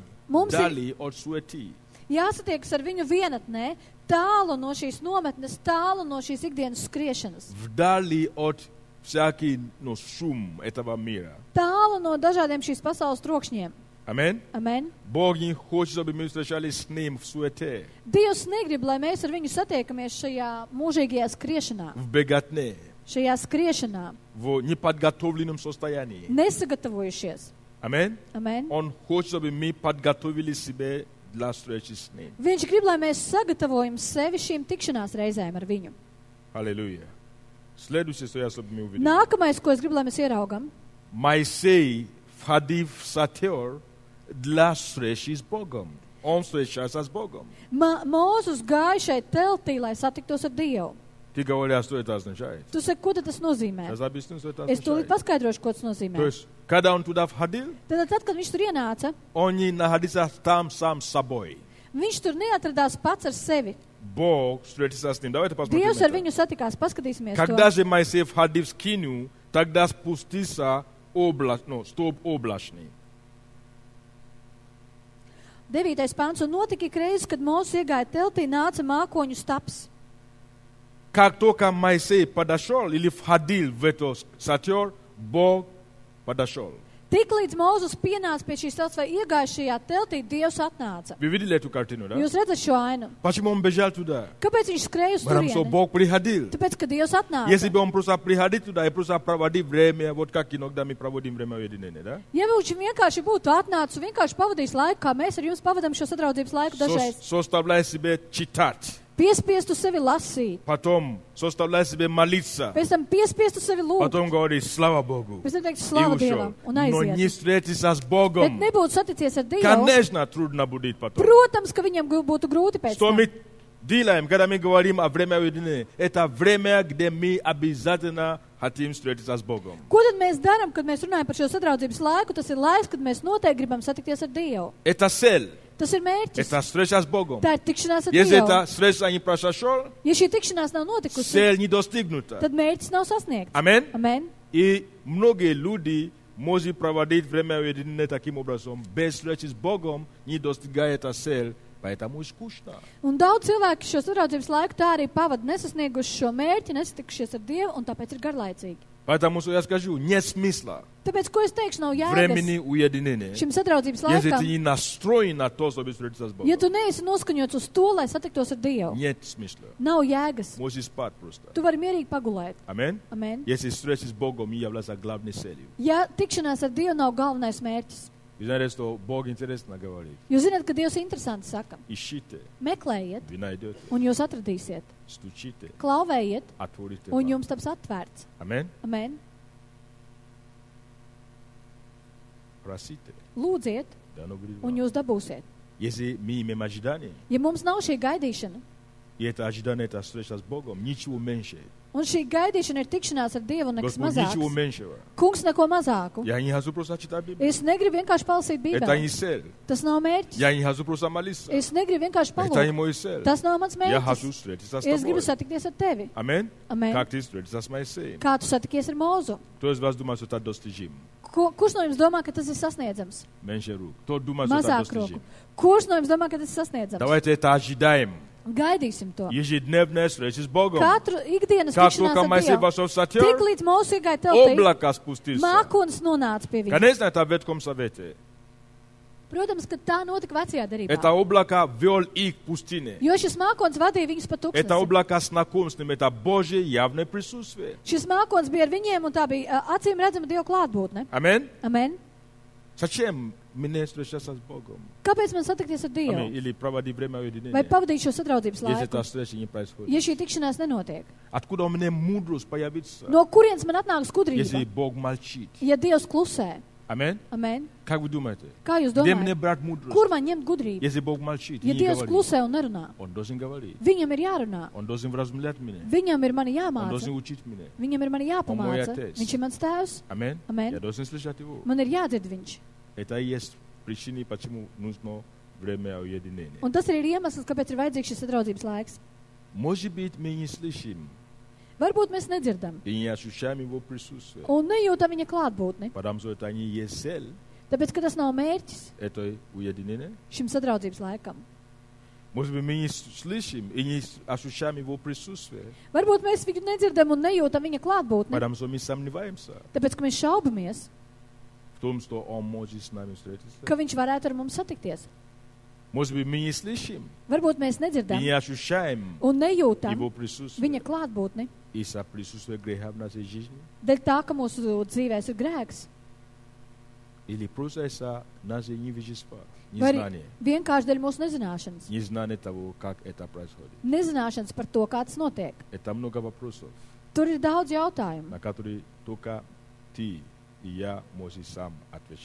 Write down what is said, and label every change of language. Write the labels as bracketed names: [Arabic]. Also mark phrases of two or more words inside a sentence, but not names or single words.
[Latvian] Mums ir- [Russian] вдали от суеты. [Latvian] jāsatiekas ar viņu vienatnē, tālu no šīs nometnes, tālu no šīs ikdienas skriešanas, [Russian] Вдали от всякий шум этого мира. [Latvian] Tālu no dažādiem šīs pasaules trokšņiem. Amen? Amen. [Russian] Бог не хочет, чтобы мы встречались с Ним в суете, [Latvian] Dievs negrib, lai mēs ar viņu satiekamies šajā mūžīgajā skriešanā, [Russian] в беготне, [Latvian] šajā skriešanā, [Russian] в неподготовленном состоянии. [Latvian] nesagatavojušies. Amen? Amen. [Russian] Он хочет, чтобы мы подготовили себя для встречи с Ним. [Latvian] Viņš grib, lai mēs sagatavojam sevi šīm tikšanās reizēm ar viņu. [Russian] Аллилуйя. Следующее, что я чтобы мы увидели. [Latvian] Nākamais, ko es gribu, lai mēs ieraugam, [Russian] Моисей входил в шатер для встречи с Богом. Он встречался с Богом. [Latvian] Mūzus gāja šeit teltī, lai satiktos ar Dievu. [Russian] Ты говоришь, что это означает? [Latvian] Tu saki, ko tad tas nozīmē? [Russian] Я объясню, что это [Latvian] Es tūlīt [Russian] означает. [Latvian] paskaidrošu, ko tas [Russian] То [Latvian] nozīmē. [Russian] есть, когда он туда входил, [Latvian] Tad, kad viņš tur ienāca, [Russian] он не находился там сам с собой. [Latvian] viņš tur neatradās pats ar sevi. [Russian] Бог встретился с ним. Давайте посмотрим. [Latvian] Dievs ar [Russian] это. [Latvian] viņu satikās, paskatīsimies [Russian] Когда [Latvian] to. [Russian] же Моисей входил в скинию, тогда спустился столб облачный. 9. pāns. [Latvian] Un notika ik reiz, kad Mūzes iegāja teltī, nāca mākoņu staps. [Russian] Как только Моисей подошел или входил в этот шатер, Бог подошел. [Latvian] Tik līdz Mūzes pienāca pie šīs telts vai iegāja šajā teltī, Dievs atnāca. [Russian] Вы видели эту картину, да? [Latvian] Jūs redzat šo ainu? [Russian] Почему он бежал туда? [Latvian] Kāpēc viņš skrēja uz [Russian] Потому что [Latvian] turieni? [Russian] Бог приходил. [Latvian] Tāpēc, ka Dievs [Russian] Если [Latvian] atnāca. [Russian] бы он просто приходил туда и просто проводил время, вот как иногда мы проводим время уединения, да? [Latvian] Ja viņš vienkārši būtu atnācis un vienkārši pavadījis laiku, kā mēs ar jums pavadām šo sadraudzības laiku dažreiz, [Russian] Составляй себе читать. [Latvian] piespiestu sevi lasīt, [Russian] Потом составляй себе молиться. [Latvian] pēc tam piespiestu sevi lūgt, [Russian] Потом говорить, слава Богу. [Latvian] pēc tam teikt [Russian] И [Latvian] slavu [Russian] ушел. [Latvian] Dievam un [Russian] Но не [Latvian] aiziet. [Russian] встретиться с [Latvian] Bet [Russian] Богом. [Latvian] nebūtu saticies ar Dievu. [Russian] Конечно, трудно будет потом. [Latvian] Protams, ka viņam būtu grūti pēc [Russian] Что [Latvian] tam. [Russian] мы делаем, когда мы говорим о время уединения? Это время, где мы обязательно хотим встретиться с Богом. [Latvian] Ko tad mēs darām, kad mēs runājam par šo sadraudzības laiku? Tas ir laiks, kad mēs noteikti gribam satikties ar Dievu. [Russian] Это цель. [Latvian] Tas ir mērķis. [Russian] Это встреча с Богом. [Latvian] Tā ir tikšanās ar [Russian] Если [Latvian] Dievu. [Russian] эта встреча не произошла, [Latvian] Ja šī tikšanās nav notikusi, [Russian] цель не достигнута. [Latvian] tad mērķis nav sasniegts. [Russian] Аминь. [Latvian] Amen. [Russian] И многие люди могут проводить время уединения таким образом. Без встречи с Богом не достигает эта цель, поэтому скучно. [Latvian] Un daudz cilvēku šo sadraudzības laiku tā arī pavada nesasnieguši šo mērķi, nesatikušies ar Dievu, un tāpēc ir garlaicīgi. [Russian] Поэтому что я скажу, нет смысла [Latvian] Tāpēc, ko es teikšu, nav jēgas [Russian] времени уединения, [Latvian] šim sadraudzības [Russian] если ты [Latvian] laikam. [Russian] не настроен на то, чтобы встретиться с Богом. [Latvian] Ja tu neesi noskaņots uz to, lai satiktos ar Dievu, [Russian] Нет смысла. [Latvian] nav jēgas. [Russian] Можешь спать просто. [Latvian] Tu vari mierīgi pagulēt. [Russian] Аминь. [Latvian] Amen. [Russian] Если встреча с Богом не является главной целью. [Latvian] Ja tikšanās ar Dievu nav galvenais mērķis, [Russian] Вы знаете, что Бог интересно говорит. [Latvian] jūs zināt, ka Dievs interesanti saka, [Russian] Ищите, [Latvian] meklējiet, [Russian] вы найдете. [Latvian] un jūs atradīsiet, [Russian] Стучите, [Latvian] klauvējiet, [Russian] отворите [Latvian] un [Russian] вам. [Latvian] jums taps atvērts. [Russian] Аминь. [Latvian] Amen. [Russian] Просите, [Latvian] Lūdziet, [Russian] дано будет [Latvian] un [Russian] вам. [Latvian] jūs dabūsiet. [Russian] Если мы имеем ожидание, [Latvian] Ja mums nav šī gaidīšana, [Russian] и это ожидание, это встреча с Богом, ничего меньше. [Latvian] un šī gaidīšana ir tikšanās ar Dievu un nekas [Russian] Господь, ничего [Latvian] mazāks, [Russian] меньшего. [Latvian] kungs neko mazāku. [Russian] Я не хочу просто читать Библию. [Latvian] Es negribu vienkārši palasīt [Russian] Это не [Latvian] Bībeli. [Russian] цель. [Latvian] Tas nav mērķis. [Russian] Я не хочу просто молиться. [Latvian] Es negribu vienkārši [Russian] Это не [Latvian] palūkt. [Russian] мой цель. [Latvian] Tas nav mans [Russian] Я хочу [Latvian] mērķis. [Russian] встретиться с [Latvian] Es gribu [Russian] тобой. [Latvian] satikties ar tevi. [Russian] Аминь. [Latvian] Amen. [Russian] Как ты встретиться с Моисеем? [Latvian] Kā tu satikies ar Mūzu? [Russian] Кто из вас думает, что это достижим? [Latvian] Kurš no jums domā, ka tas ir sasniedzams? [Russian] Меньше рук. Кто думает, что это [Latvian] Mazāk roku. [Russian] достижим? [Latvian] Kurš no jums domā, ka tas ir sasniedzams? [Russian] Давайте это ожидаем. [Latvian] Gaidīsim to. [Russian] Ежедневная встреча с Богом. [Latvian] Katru ikdienas [Russian] Как [Latvian] tikšanās [Russian] только [Latvian] ar [Russian] Моисей [Latvian] Dievu. [Russian] вошел в шатер, [Latvian] Tik līdz Mūsu iegāja teltī, [Russian] облако спустился. [Latvian] mākonis nonāca pie viņa. [Russian] Конечно, это в Ветхом Завете. [Latvian] Protams, ka tā notika vecajā [Russian] Это [Latvian] darbā. [Russian] облако вел их в пустыне. [Latvian] Jo šis mākonis vadīja viņus pa [Russian] Это [Latvian] tūkstnesi. [Russian] облако знаком с ним. Это Божье явное присутствие. [Latvian] Šis mākonis bija ar viņiem, un tā bija acīm redzama Dieva klātbūtne. [Russian] Аминь. [Latvian] Amen. [Russian] Зачем мне встречаться с Богом? [Latvian] Kāpēc man satikties ar [Russian] Аминь. [Latvian] Dievu? [Russian] Или проводить время [Latvian] Vai [Russian] уединения? [Latvian] pavadīt šo sadraudzības [Russian] Если [Latvian] laiku? [Russian] эта встреча не происходит. [Latvian] Ja šī tikšanās nenotiek. [Russian] Откуда у меня мудрость появится, [Latvian] No kurienes man atnāk [Russian] если [Latvian] skudrība? [Russian] Бог молчит? [Latvian] Ja Dievs klusē. [Russian] Аминь. [Latvian] Amen. [Russian] Как вы думаете? [Latvian] Kā jūs [Russian] Где мне [Latvian] domājat? [Russian] брать мудрость? [Latvian] Kur man ņemt gudrību? [Russian] Если Бог молчит, [Latvian] Ja [Russian] не [Latvian] Dievs [Russian] говорит. [Latvian] klusē un nerunā, [Russian] Он должен говорить. [Latvian] viņam ir jārunā. [Russian] Он должен вразумлять меня. [Latvian] Viņam ir mani [Russian] Он должен [Latvian] jāmāca. [Russian] учить меня. [Latvian] Viņam ir mani [Russian] moj [Latvian] jāpamāca. [Russian] otec. [Latvian] Viņš ir mans tēvs. [Russian] Аминь. [Latvian] Amen. [Russian] Я должен слышать его. [Latvian] Man ir jādzird viņš. [Russian] Это и есть причина, почему нужно время уединения. [Latvian] Un tas arī ir iemesls, kāpēc ir vajadzīgs šis sadraudzības laiks. [Russian] Может быть, мы не слышим [Latvian] Varbūt mēs nedzirdam [Russian] и не ощущаем его присутствие. [Latvian] un nejūtam viņa klātbūtni. [Russian] Потому что это не есть цель [Latvian] Tāpēc, ka tas nav mērķis [Russian] этой уединения. [Latvian] šim sadraudzības laikam. [Russian] Может быть, мы не слышим и не ощущаем Его присутствие, [Latvian] Varbūt mēs viņu nedzirdam un nejūtam viņa klātbūtni, [Russian] потому что мы сомневаемся [Latvian] tāpēc, ka mēs šaubamies, [Russian] в том, что Он может с нами встретиться. [Latvian] ka viņš varētu ar mums satikties. [Russian] Может быть, мы не слышим [Latvian] Varbūt mēs [Russian] и [Latvian] nedzirdam [Russian] не ощущаем [Latvian] un nejūtam [Russian] Его присутствие [Latvian] viņa klātbūtni, [Russian] из-за присутствия греха в нашей жизни. [Latvian] dēļ tā, ka mūsu dzīvēs ir grēks. [Russian] Или просто из-за нашего невежества, [Latvian] Vai arī [Russian] незнания. [Latvian] vienkārši dēļ mūsu nezināšanas. [Russian] Незнание того, как это происходит. [Latvian] Nezināšanas par to, kā tas notiek. [Russian] Это много вопросов, [Latvian] Tur ir daudz jautājumu, [Russian] на которые только ты и я можем сам отвечать.